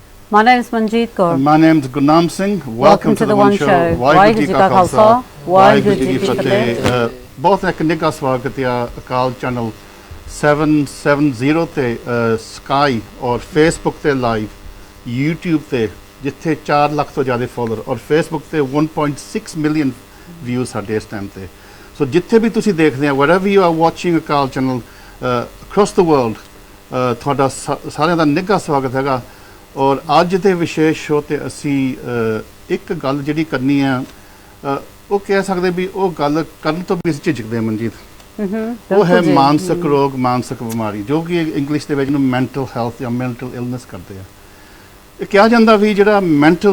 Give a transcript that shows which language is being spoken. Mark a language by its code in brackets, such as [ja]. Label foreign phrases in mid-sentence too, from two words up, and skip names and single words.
[en] My name is Manjeet Kaur. My name is Gurmat Singh. Welcome to the One Show. [pa] ਵਾਹਿਗੁਰੂ ਜੀ ਕਾ ਖ਼ਾਲਸਾ, ਵਾਹਿਗੁਰੂ ਜੀ ਕੀ ਫ਼ਤਹਿ. ਬਹੁਤ ਇੱਕ निੱਘਾ ਸਵਾਗਤ ਹੈ ਅਕਾਲ ਚੈਨਲ 770 ਤੇ ਸਕਾਈ ਔਰ ਫੇਸਬੁੱਕ ਤੇ ਲਾਈਵ YouTube ਤੇ ਜਿੱਥੇ 4 ਲੱਖ ਤੋਂ ਜ਼ਿਆਦਾ ਫਾਲੋਅਰ ਔਰ ਫੇਸਬੁੱਕ ਤੇ 1.6 ਮਿਲੀਅਨ ਵਿਊਜ਼ ਸਾਡੇ ਇਸ ਟਾਈਮ ਤੇ ਸੋ ਜਿੱਥੇ ਵੀ ਤੁਸੀਂ ਦੇਖਦੇ ਆ [en] wherever you are watching [pa] ਅਕਾਲ ਚੈਨਲ [en] across the world [pa] ਤੁਹਾਡਾ ਸਾਰਿਆਂ ਦਾ ਨਿੱਘਾ ਸਵਾਗਤ ਹੈਗਾ ਔਰ ਅੱਜ ਦੇ ਵਿਸ਼ੇਸ਼ ਸ਼ੋਅ ਤੇ ਅਸੀਂ ਇੱਕ ਗੱਲ ਜਿਹੜੀ ਕਰਨੀ ਆ ਉਹ ਕਹਿ ਸਕਦੇ ਵੀ ਉਹ ਗੱਲ ਕਰਨ ਤੋਂ ਵੀ ਝਿਜਕਦੇ ਆ ਮਨਜੀਤ ਉਹ ਹੈ ਮਾਨਸਿਕ ਰੋਗ ਮਾਨਸਿਕ ਬਿਮਾਰੀ ਜੋ ਕਿ ਇੰਗਲਿਸ਼ ਦੇ ਵਿੱਚ ਨੂੰ [en] mental health [pa] ਜਾਂ [en] mental illness [pa] ਕਰਦੇ ਆ ਇਹ ਕਿਹਾ ਜਾਂਦਾ ਵੀ ਜਿਹੜਾ ਮੈਂਟਲ